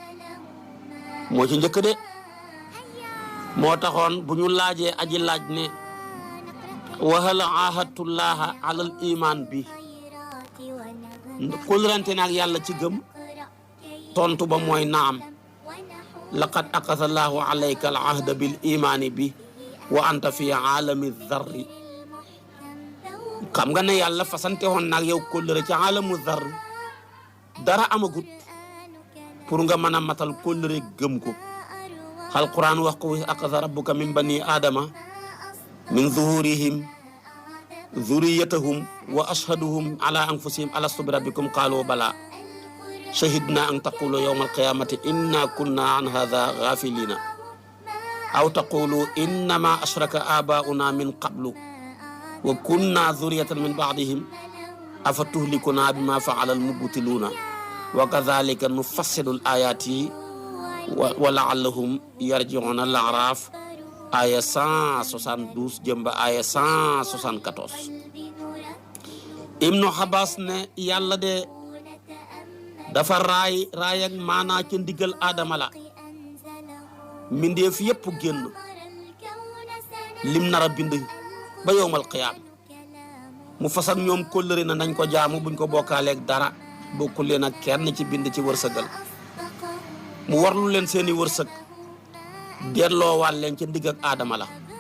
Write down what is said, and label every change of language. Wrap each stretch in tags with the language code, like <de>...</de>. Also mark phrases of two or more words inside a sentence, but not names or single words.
<wo>moo ci njëkk de moo taxoon bu ñu laajee aji laaj ne</wo> <ar>وهل عاهدت الله على الإيمان</ar> <wo>bi kóllërante naag yàlla ci gëm tontu ba mooy</wo> <ar>نعم لقد أخذ الله عليك العهد بالإيمان به وأنت في عالم الذر</ar> <wo>xam nga ne yàlla fasante woon naag yow kóllëre ci</wo> <ar>عالم الذر</ar> <wo>dara amagut pour nga mën a matal kóllëre gëm ko alquran wax ko</wo> <ar>أخذ ربك من بني آدم من ظهورهم ذريتهم وأشهدهم على أنفسهم ألست بربكم قالوا بلى شهدنا أن تقولوا يوم القيامة إنا كنا عن هذا غافلين أو تقولوا إنما أشرك آباؤنا من قبل وكنا ذرية من بعدهم أفتهلكنا بما فعل المبطلون وكذلك نفصل الآيات ولعلهم يرجعون الأعراف آية 172 jëmba آية 174</ar> <wo>Ibnu Abbas ne yàlla de dafa raay ak maanaa ca ndigal aadama la mbindeef yépp génn lim nar a bind ba</wo> <ar>يوم القيامة</ar> <wo>mu fas ak ñoom kóllëre na nañ ko jaamu buñ ko bokkaaleeg dara bokkul leen ak kenn ci bind ci wërsëgal mu warlu leen seeni wërsëg delloowaat leen ca ndigg ak aadama la</wo>